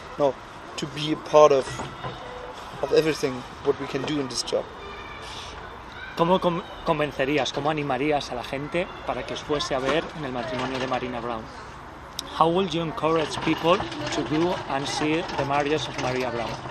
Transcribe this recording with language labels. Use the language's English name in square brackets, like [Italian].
[English] No, to be a part of everything what we can do in this job. [Spanish] ¿Cómo convencerías, cómo animarías a la gente para que os fuese a ver en el Matrimonio de María Braun? [English] How will you encourage people to go and see the marriage of Maria Braun?